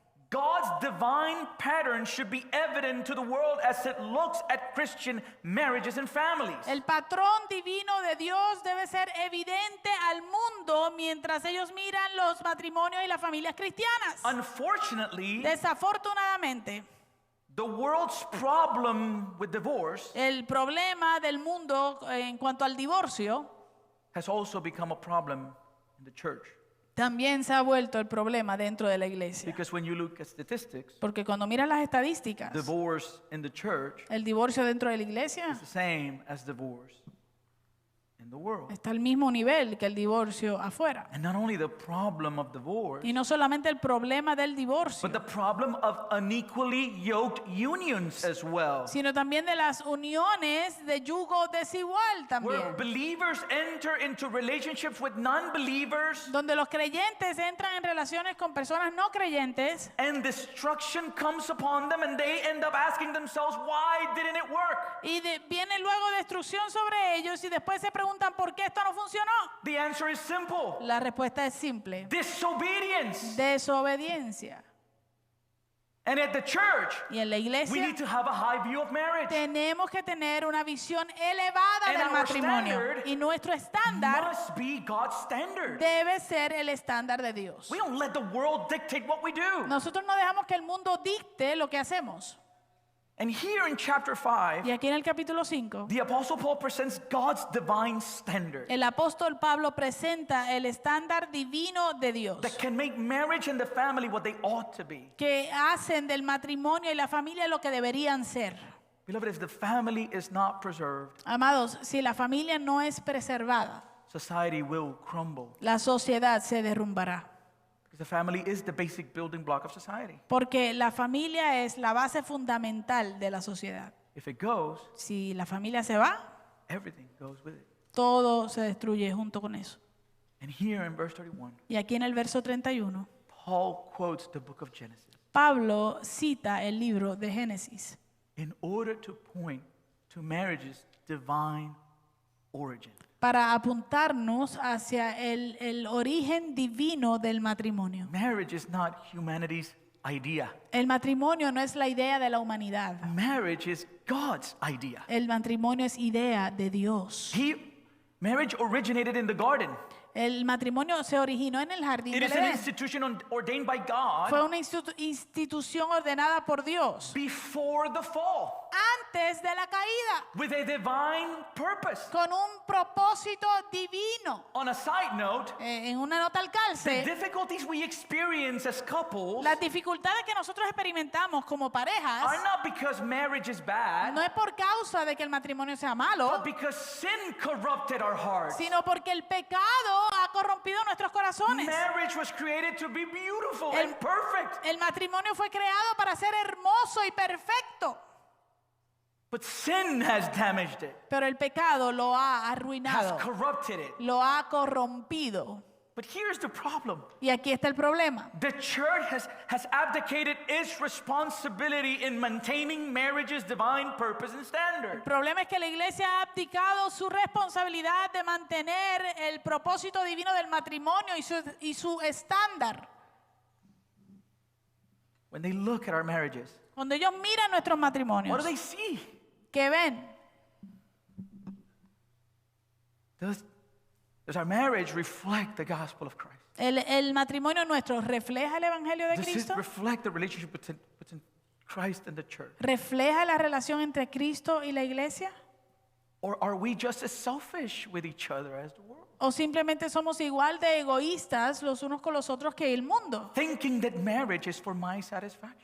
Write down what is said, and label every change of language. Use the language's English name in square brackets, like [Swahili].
[English] God's divine pattern should be evident to the world as it looks at Christian marriages and families. [Spanish] El patrón divino de Dios debe ser evidente al mundo mientras ellos miran los matrimonios y las familias cristianas. [English] Unfortunately, [Spanish] Desafortunadamente, [English] the world's problem with divorce [Spanish] el problema del mundo en cuanto al divorcio [English] has also become a problem in the church. [Spanish] también se ha vuelto el problema dentro de la iglesia. [English] Because when you look at statistics, [Spanish] Porque cuando miras las estadísticas, [English] divorce in the church [Spanish] el divorcio dentro de la iglesia [English] is the same as divorce in the world. [Spanish] está al mismo nivel que el divorcio afuera. [English] And not only the problem of divorce, [Spanish] Y no solamente el problema del divorcio, [English] but the problem of unequally yoked unions as well. [Spanish] sino también de las uniones de yugo desigual [English] Where [Spanish] también. [English] believers enter into relationships with non-believers [Spanish] Donde los creyentes entran en relaciones con personas no creyentes [English] and destruction comes upon them and they end up asking themselves, why didn't it work? [Spanish] y viene luego destrucción sobre ellos y después se preguntan por qué esto no funcionó. [English] The answer is simple. [Spanish] La respuesta es simple: [English] Disobedience. [Spanish] desobediencia. [English] And at the church, [Spanish] Y en la [English] we [Spanish] iglesia [English] need to have a high view of marriage. [Spanish] tenemos que tener una visión elevada [English] And [Spanish] del [English] our [Spanish] matrimonio. [English] standard [Spanish] Y nuestro estándar [English] Must be God's standard. [Spanish] debe ser el estándar de Dios. [English] We don't let the world dictate what we do. [Spanish] Nosotros no dejamos que el mundo dicte lo que hacemos. [English] And here in chapter 5, [Spanish] Y aquí en el capítulo 5, [English] the Apostle Paul presents God's divine standard [Spanish] el apóstol Pablo presenta el estándar divino de Dios [English] that can make marriage and the family what they ought to be. [Spanish] que hacen del matrimonio y la familia lo que deberían ser. [English] Beloved, if the family is not preserved, [Spanish] Amados, si la familia no es preservada, [English] society will crumble. [Spanish] la sociedad se derrumbará. [English] Because the family is the basic building block of society. [Spanish] Porque la familia es la base fundamental de la sociedad. [English] If it goes, [Spanish] Si la familia se va, [English] everything goes with it. [Spanish] todo se destruye junto con eso. [English] And here in verse 31, [Spanish] Y aquí en el verso 31, [English] Paul quotes the book of Genesis [Spanish] Pablo cita el libro de Génesis [English] in order to point to marriage's divine origin. [Spanish] para apuntarnos hacia el origen divino del matrimonio. [English] Marriage is not humanity's idea. [Spanish] El matrimonio no es la idea de la humanidad. [English] Marriage is God's idea. [Spanish] El matrimonio es idea de Dios. [English] Marriage originated in the garden. [Spanish] El matrimonio se originó en el jardín [English] It [Spanish] del [English] is an [Spanish] Edén. [English] institution ordained by [Spanish] Fue [English] God [Spanish] una institución ordenada por Dios [English] before the fall [Spanish] antes de la caída, [English] with a divine purpose. [Spanish] con un propósito divino. [English] On a side note, [Spanish] En una nota al calce, [English] difficulties we experience as couples [Spanish] las dificultades que nosotros experimentamos como [English] are [Spanish] parejas [English] not because marriage is bad, [Spanish] no es por causa de que el matrimonio sea malo, [English] but because sin corrupted our hearts. [Spanish] sino porque el pecado ha ha corrompido nuestros corazones. [English] Marriage was created to be beautiful [Spanish] El- [English] and perfect. [Spanish] El matrimonio fue creado para ser hermoso y perfecto, [English] But sin has damaged it, [Spanish] pero el pecado lo ha [English] has [Spanish] arruinado, [English] corrupted it. [Spanish] lo ha corrompido. [English] But here's the problem. [Spanish] Y aquí está el problema. [English] The church has abdicated its responsibility in maintaining marriage's divine purpose and [Spanish] El [English] standard. [Spanish] problema es que la iglesia ha abdicado su responsabilidad de mantener el propósito divino del matrimonio y su estándar. [English] When they look at our marriages, [Spanish] Cuando ellos miran nuestros [English] what [Spanish] matrimonios, [English] do they see? [Spanish] ¿qué ven? [English] Does our marriage reflect the gospel of Christ? [Spanish] El matrimonio nuestro refleja el evangelio de [English] Does it [Spanish] Cristo, [English] reflect the relationship between Christ and the church? [Spanish] refleja la relación entre Cristo y la iglesia, [English] Or are we just as selfish with each other as the world? [Spanish] o simplemente somos igual de egoístas los unos con los otros que el mundo, [English] Thinking that marriage is for my satisfaction.